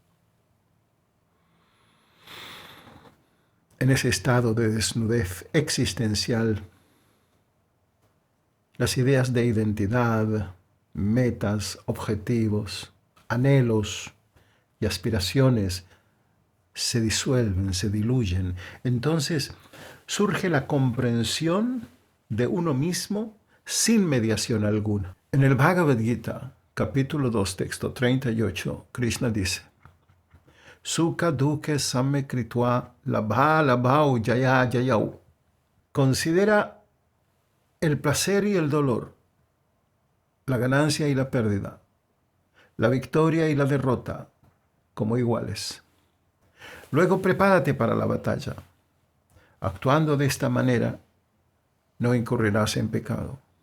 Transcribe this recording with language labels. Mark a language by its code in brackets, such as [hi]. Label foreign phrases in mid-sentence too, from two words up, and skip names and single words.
[es] En ese estado de desnudez existencial, las ideas de identidad, metas, objetivos, anhelos y aspiraciones se disuelven, se diluyen. Entonces surge la comprensión de uno mismo sin mediación alguna. En el Bhagavad Gita, capítulo 2, texto 38, Krishna dice: [sa] Sukha dukkha samme kritva labha labhau jaya jayau. [es] Considera el placer y el dolor, la ganancia y la pérdida, la victoria y la derrota como iguales. Luego prepárate para la batalla. Actuando de esta manera, no incurrirás en pecado.